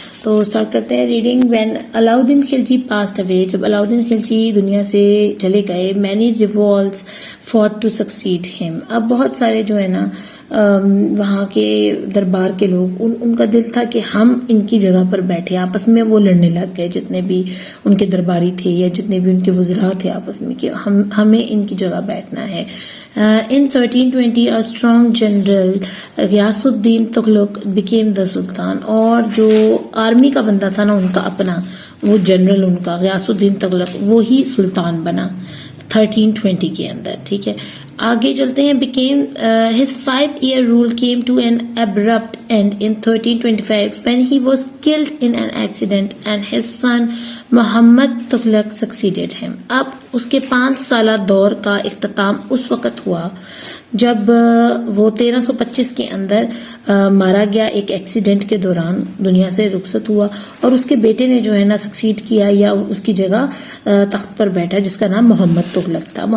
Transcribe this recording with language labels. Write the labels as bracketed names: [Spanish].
[Urdu] تو اسٹارٹ کرتے ہیں reading. [English] when Alauddin Khilji passed away, [Urdu] جب علاؤدین خلجی دنیا سے چلے گئے، [English] Many revolts fought to succeed him. [Urdu] اب بہت سارے جو ہے نا وہاں کے دربار کے لوگ، ان کا دل تھا کہ ہم ان کی جگہ پر بیٹھے. آپس میں وہ لڑنے لگ گئے، جتنے بھی ان کے درباری تھے یا جتنے بھی ان کے وزراء تھے آپس میں، کہ ہمیں ان کی جگہ بیٹھنا ہے. [English] In 1320 a strong general Ghiyasuddin Tughlaq became the sultan. [Urdu] اور جو آرمی کا بندہ تھا نا ان کا اپنا، وہ جنرل ان کا غیاث الدین تغلق، وہی سلطان بنا 1320 کے اندر. ٹھیک ہے، آگے چلتے ہیں. [English] became his 5-year rule came to an abrupt end in 1325 when he was killed in an accident and his son Muhammad Tughlaq succeeded him. [Urdu] اب اس کے 5 سالہ دور کا اختتام اس وقت ہوا جب وہ 1325 کے اندر مارا گیا، ایک ایکسیڈنٹ کے دوران دنیا سے رخصت ہوا، اور اس کے بیٹے نے جو ہے نا سکسیڈ کیا یا اس کی جگہ تخت پر بیٹھا، جس کا نام محمد تغلق تھا.